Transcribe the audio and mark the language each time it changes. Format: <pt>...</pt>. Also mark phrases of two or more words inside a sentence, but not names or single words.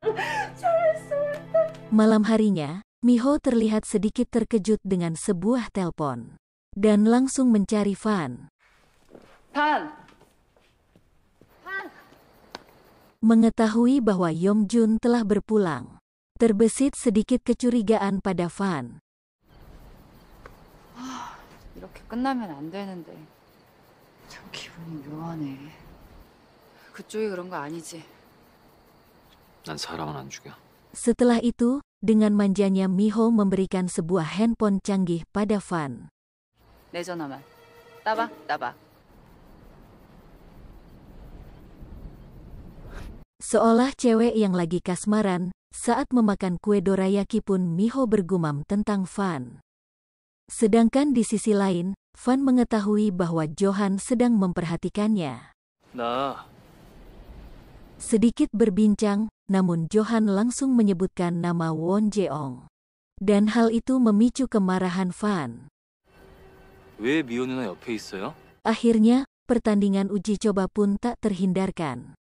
<id>Malam harinya, Miho terlihat sedikit terkejut dengan sebuah telepon dan langsung mencari Van.</id> <ko>반!</ko> <id>Mengetahui bahwa Yomjun telah berpulang, terbesit sedikit kecurigaan pada Van.</id> <ko>이렇게 끝나면 안 되는데. 참 기분이 묘하네. 그쪽이 그런 거 아니지? 난 사람은 안 죽여.</ko> <id>Setelah itu, dengan manjanya Miho memberikan sebuah handphone canggih pada Van.</id> <ko>내 전화만. 따박.</ko> <id>Seolah cewek yang lagi kasmaran, saat memakan kue dorayaki pun Miho bergumam tentang Van. Sedangkan di sisi lain, Van mengetahui bahwa Johan sedang memperhatikannya.</id> <ko>나</ko> <id>Sedikit berbincang, namun Johan langsung menyebutkan nama Won Jeong. Dan hal itu memicu kemarahan Van.</id> <ko>왜 미호 누나 옆에 있어요?</ko> <id>Akhirnya, pertandingan uji coba pun tak terhindarkan.</id>